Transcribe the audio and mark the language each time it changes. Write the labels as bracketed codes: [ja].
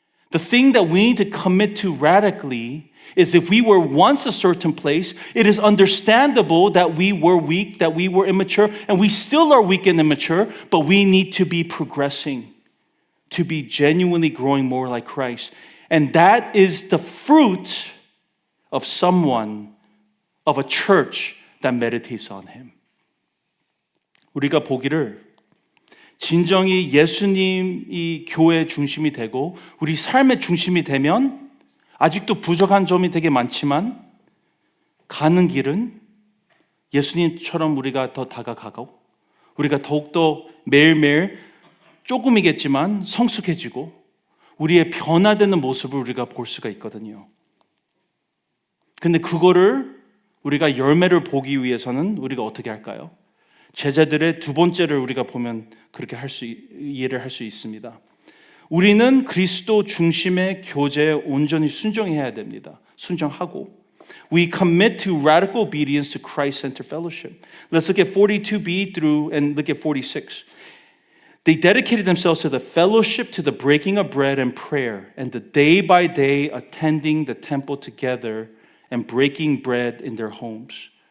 [en] The thing that we need to commit to radically is if we were once a certain place, it is understandable that we were weak, that we were immature, and we still are weak and immature, but we need to be progressing, to be genuinely growing more like Christ. And that is the fruit of someone, of a church that meditates on Him. [ko] 우리가 보기를 진정이 예수님이 교회의 중심이 되고 우리 삶의 중심이 되면 아직도 부족한 점이 되게 많지만 가는 길은 예수님처럼 우리가 더 다가가고 우리가 더욱더 매일매일 조금이겠지만 성숙해지고 우리의 변화되는 모습을 우리가 볼 수가 있거든요. 근데 그거를 우리가 열매를 보기 위해서는 우리가 어떻게 할까요? 제자들의 두 번째를 우리가 보면 그렇게 이해를 할 수 있습니다. 우리는 그리스도 중심의 교제에 온전히 순종해야 됩니다. 순종하고 [en] We commit to radical obedience to Christ-centered fellowship. Let's look at 42b through and look at 46. They dedicated themselves to the fellowship, to the breaking of bread and prayer, and the day by day attending the temple together and breaking bread in their homes.